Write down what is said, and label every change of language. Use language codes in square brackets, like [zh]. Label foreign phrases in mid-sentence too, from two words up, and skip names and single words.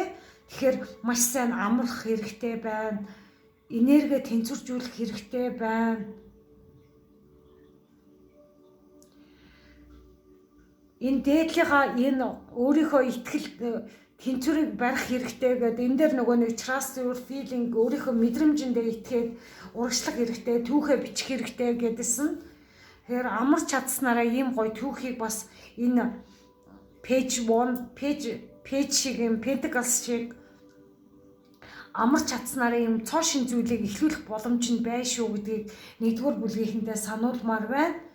[mn] Тэгэхээр маш сайн амрах хэрэгтэй байна. Энерги тэнцвэржүүлэх хэрэгтэй байна. Энэ дээдлийнхаа энэ өөрийнхөө итгэл тэнцвэрийг барих хэрэгтэй гэдэг энэ дээр нөгөө нэг [en] trust your feeling [mn] өөрийнхөө мэдрэмжиндээ итгээд урагшлах хэрэгтэй, түүхээ бичих хэрэгтэй гэдсэн. Тэгэхээр амарч чадсанараа ийм гоё түүхийг бас энэ page шиг юм Pentacles шиг амарч чадсанараа ийм цоошин зүйлийг эхлүүлэх боломж нь бай шүү гэдгийг 1-р бүлгийнхэндээ сануулмаар байна.